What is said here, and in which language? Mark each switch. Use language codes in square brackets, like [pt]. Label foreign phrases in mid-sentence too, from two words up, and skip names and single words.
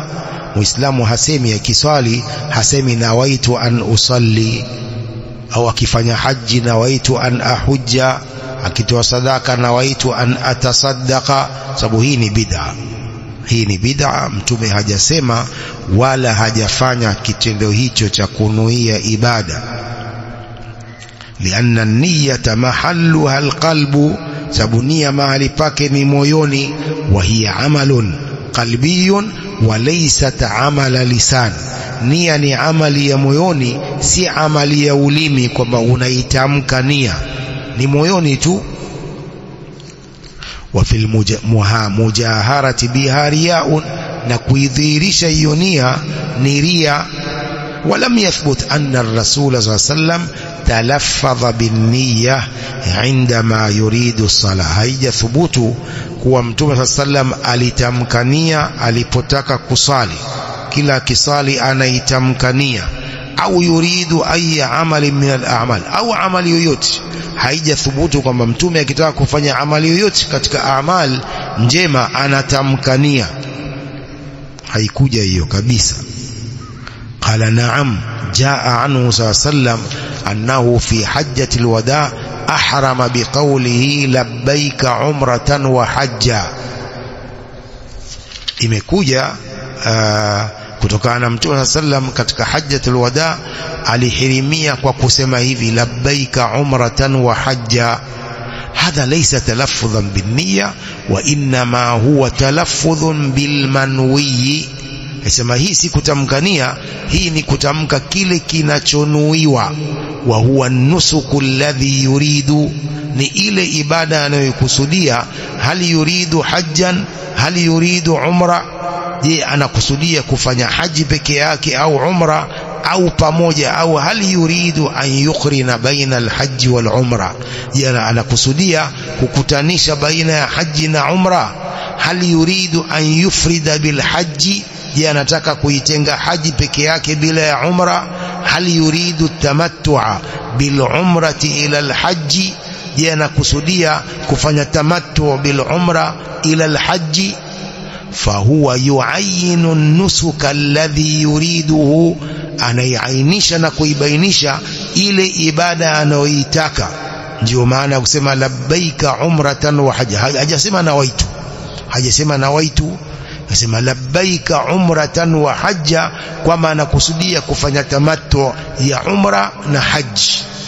[sw] Muislamu hasemi akiswali, hasemi [ar] نويت أن أصلي, [sw] au akifanya haji [ar] نويت أن أحج, [sw] akitoa sadaka [ar] نويت أن أتصدق, [sw] sababu hii ni bid'a. hii ni bid'a. Mtume hajasema wala hajafanya kitendo hicho cha kunuia ibada. [ar] لأن النية محلها القلب, [sw] sababu nia mahali pake ni moyoni. [ar] وهي عمل قلبي وليست عمل لسان, [sw] nia ni amali ya moyoni, si amali ya ulimi kwamba unaitamka nia, ni moyoni tu. [ar] وفي المجاهرة بها رياء, [sw] na kuidhihirisha hiyo nia ni ria. [ar] ولم يثبت أن الرسول صلى الله عليه وسلم تلفظ بالنية عندما يريد الصلاة, [sw] haija thubutu kuwa mtume sallam alitamkania alipotaka kusali. Kila kisali anaitamkania, au [ar] يريد أي عمل من الأعمال, [sw] au amali yoyote. Haija thubutu kwamba mtume akitaka kufanya amali yoyote katika amal njema anatamkania, haikuja hiyo kabisa. [ar] قال نعم جاء عنه سلم أنه في حجة الوداع أحرم بقوله لبيك عمرة وحجا. [sw] Imekuja kutokana na mtume sallam katika [ar] حجة الوداع [sw] alihirimia kwa kusema hivi, [ar] لبيك عمرة وحجا. هذا ليس تلفظا بالنية وإنما هو تلفظ بالمنوي. [sw] Nasema hii si kutamkania, hii ni kutamka kile kinachonuiwa. [ar] وهو النسك الذي يريد, [sw] ni ile ibada anayokusudia. [ar] هل يريد حجا هل يريد عمرة, [sw] je anakusudia kufanya haji peke yake au umra au pamoja, au [ar] هل يريد أن يقرن بين الحج والعمرة, [sw] je anakusudia kukutanisha baina ya haji na umra. [ar] هل يريد أن يفرد بالحج, [sw] je anataka kuitenga haji peke yake bila ya umra. [ar] هل يريد التمتع بالعمرة إلى الحج, [sw] je anakusudia kufanya tamattu' [ar] بالعمرة إلى الحج. فهو يعين النسك الذي يريده, [sw] anaiainisha na kuibainisha ile ibada anayoitaka. Ndio maana kusema [ar] لبيك عمرة وحجا, [sw] hajasema nawaitu, hajasema nawaitu, akasema [ar] لبيك عمرة وحجا, [sw] kwa maana anakusudia kufanya tamattu ya umra na haji.